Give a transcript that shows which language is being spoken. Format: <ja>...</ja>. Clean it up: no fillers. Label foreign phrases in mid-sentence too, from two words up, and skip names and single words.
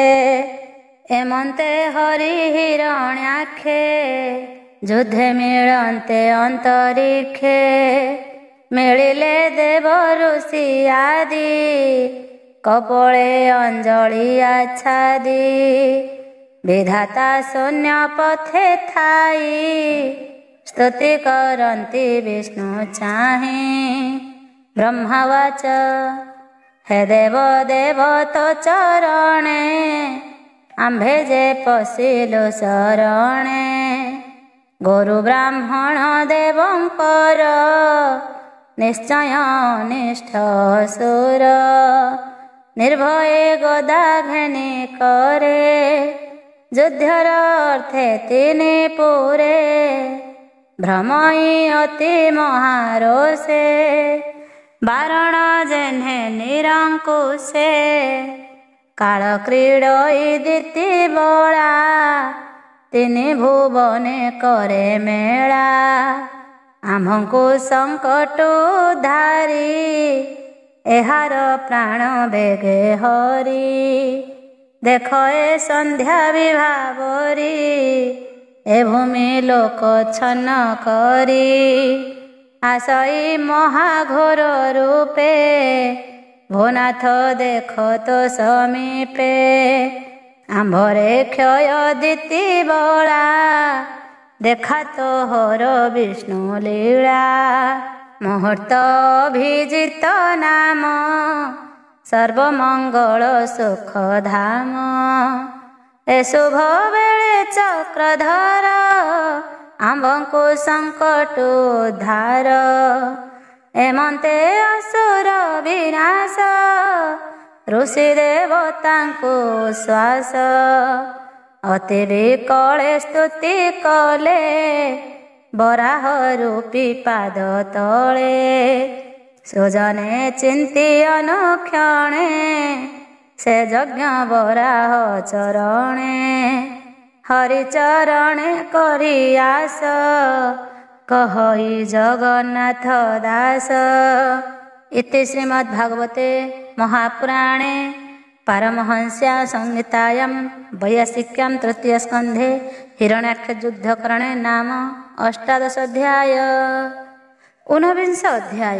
<or>ଏମନ୍ତେ ହରି ହିରଣ୍ୟାକ୍ଷେ ଯୁଦ୍ଧେ ମିଳନ୍ତେ ଅନ୍ତରିକ୍ଷେ। ମିଳିଲେ ଦେବ ଋଷି ଆଦି କପଳେ ଅଞ୍ଜଳି ଆଚ୍ଛାଦି। ବିଧାତା ଶୂନ୍ୟ ପଥେ ଥାଈ ସ୍ତୁତି କରନ୍ତି ବିଷ୍ଣୁ ଚାହେ। ବ୍ରହ୍ମବାଚ ହେ ଦେବ ଦେବ ତୋ ଚରଣେ ଆମ୍ଭେ ଯେ ପଶିଲୁ ଶରଣେ। ଗୁରୁ ବ୍ରାହ୍ମଣ ଦେବଙ୍କର ନିଶ୍ଚୟ ନିଷ୍ଠ ସୁର। ନିର୍ଭୟେ ଗଦା ଘେନି କରେ ଯୁଦ୍ଧର ଅର୍ଥେ ତିନି ପୁରେ। ଭ୍ରମଇ ଅତି ମହାରୋଷେ ବାରଣ ଯେହ୍ନେ ନିରଙ୍କୁଶେ। କାଳ କ୍ରୀଡଇ ଦିତି ବଳା ତିନି ଭୁବନେ କରେ ମେଳା। ଆମ୍ଭଙ୍କୁ ସଙ୍କଟ ଧାରୀ ଏହାର ପ୍ରାଣ ବେଗେ ହରି। ଦେଖ ଏ ସନ୍ଧ୍ୟା ବିଭାବରୀ ଏ ଭୂମି ଲୋକ ଛନ୍ନ କରୀ। ଆସଇ ମହାଘୋର ରୂପେ ଭୋନାଥ ଦେଖ ତୋ ସମୀପେ। ଆମ୍ଭରେ କ୍ଷୟ ଦିତି ବଳା ଦେଖା ତୋ ହର ବିଷ୍ଣୁ ଲୀଳା। ମୁହୂର୍ତ୍ତ ଅଭିଜିତ ନାମ ସର୍ବମଙ୍ଗଳ ସୁଖ ଧାମ। ଏ ଶୁଭ ବେଳେ ଚକ୍ରଧର ଆମ୍ଭଙ୍କୁ ସଙ୍କଟ ଉଦ୍ଧାର। ଏମନ୍ତେ ଅସୁର ବିନାଶ ଋଷି ଦେବତାଙ୍କୁ ଶ୍ୱାସ। ଅତି ବିକଳେ ସ୍ତୁତି କଲେ ବରାହ ରୂପୀ ପାଦ ତଳେ। ସୁଜନେ ଚିନ୍ତୀ ଅନୁକ୍ଷଣେ ସେ ଯଜ୍ଞ ବରାହ ଚରଣେ। ହରିଚରଣେ କରୀ ଆସ କହଇ ଜଗନ୍ନାଥ ଦାସ।</or> <sa>इति श्रीमद्भागवते महापुराणे पारमहंस्या संहितायां वैयासिक्यां तृतीयस्कन्धे हिरण्याक्षयुद्धकरणे नाम 18 अध्याय।</sa> <or>19 अध्याय।</or>